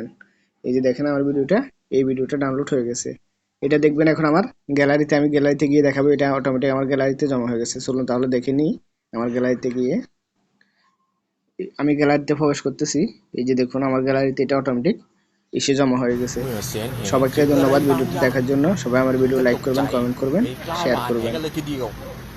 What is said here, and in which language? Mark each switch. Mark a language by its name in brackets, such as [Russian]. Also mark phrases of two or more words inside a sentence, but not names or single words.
[Bangla] এই যে দেখেন আমার ভিডিওটা, এই ভিডিওটা ডাউনলোড হয়ে গেছে। এটা দেখবেন এখন আমার গ্যালারিতে, আমি গ্যালারিতে গিয়ে দেখাবো। এটা অটোমেটিক আমার গ্যালারিতে জমা হয়ে গেছে। চলুন তাহলে দেখে নিই। আমার গ্যালারিতে গিয়ে আমি গ্যালারিতে প্রবেশ করতেছি। এই যে দেখুন আমার গ্যালারিতে এটা অটোমেটিক এসে জমা হয়ে গেছে। [Thai] เมื่อเสียงแหเจ [Bangla] সবাইকে [Thai] ออะไร [Bangla] ধন্যবাদ [Thai] บาง [Bangla] ভিডিওটি [Thai] อย่าง [Bangla] দেখার জন্য। সবাই আমার [Thai] ถึง [Bangla] ভিডিও [Thai] ก็ [Bangla] লাইক [Thai] ตกใจ [Bangla] করবেন, কমেন্ট করবেন, [Thai] ไม่กล้าห [Bangla] শেয়ার [Thai] วานแห [Bangla] করবেন। [Thai] กันเลยทีเดียว